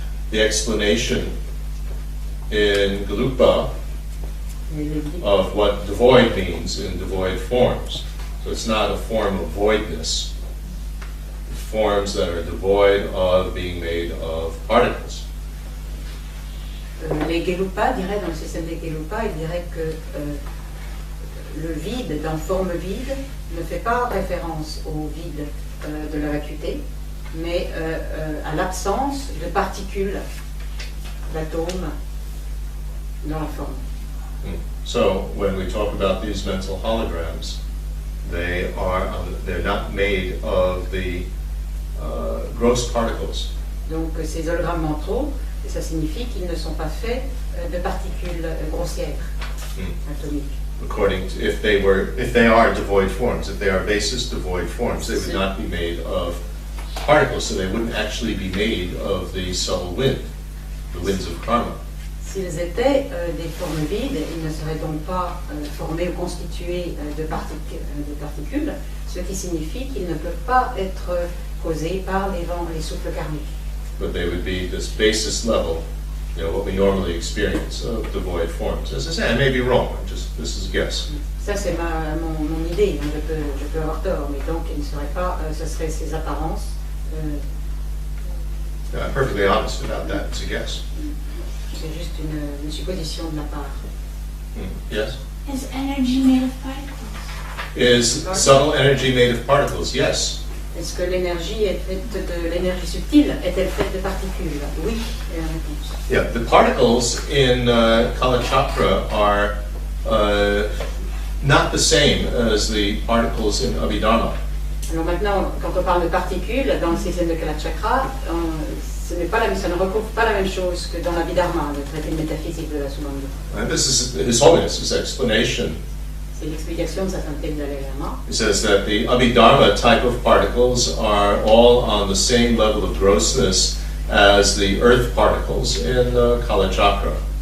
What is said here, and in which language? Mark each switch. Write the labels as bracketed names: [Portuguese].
[English] The explanation in Gelugpa of what devoid means in devoid forms. So it's not a form of voidness. Forms that are devoid of being made of particles. [French] Les Gelugpa diraient, dans le système des Gelugpa, ils diraient que le vide, dans forme vide, ne fait pas référence au vide de la vacuité, mais à l'absence de particules, d'atomes dans la forme. [English] So when we talk about these mental holograms, they're not made of the gross particles. [French] Donc ces hologrammes mentaux, ça signifie qu'ils ne sont pas faits de particules grossières, atomiques. [English] According to, if they are devoid forms, if they are basis devoid forms, they would not be made of particles, so they wouldn't actually be made of the subtle wind, the winds of karma. [French] S'ils étaient des formes vides, ils ne seraient donc pas formés ou constitués de particules, ce qui signifie qu'ils ne peuvent pas être causés par les vents, les souffles karmiques. [English] But they would be this basis level, what we normally experience of devoid forms. As I say, I may be wrong. This is a guess. [French] Ça c'est mon idée. Hein, je peux avoir tort, mais donc il ne serait pas, ce serait ces apparences. [English] I'm perfectly honest about that. It's a guess. [French] C'est juste une supposition de ma part. [English] Yes. Is energy made of particles? Is subtle energy made of particles? Yes. [French] Est-ce que l'énergie est faite de l'énergie subtile? Est-elle faite de particules? Oui, est la réponse. [English] Yeah, the particles in Kalachakra are not the same as the particles in Abhidharma. [French] Alors maintenant, quand on parle de particules dans le système de Kalachakra, ça ne recouvre pas la même chose que dans l'Abhidharma, le traité de métaphysique de la Sumanda. [English] And this is His Holiness's explanation. [French] C'est l'explication de sa sainteté de Dalai Lama. [English] He says that the Abhidharma type of particles are all on the same level of grossness as the earth particles in Kalachakra.